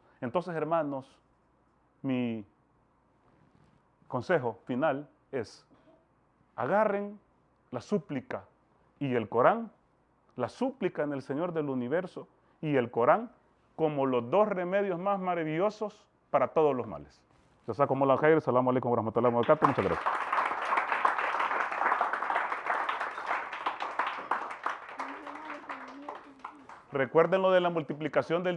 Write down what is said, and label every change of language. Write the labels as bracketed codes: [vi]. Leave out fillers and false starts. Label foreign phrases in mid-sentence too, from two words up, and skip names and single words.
[es] Entonces, hermanos, mi consejo final es: agarren la súplica y el Corán, la súplica en el Señor del universo y el Corán como los dos remedios más maravillosos para todos los males. [ar] جزاكم الله خير، السلام عليكم ورحمة الله وبركاته. [es] Muchas gracias. Recuerden lo de la multiplicación del dinero.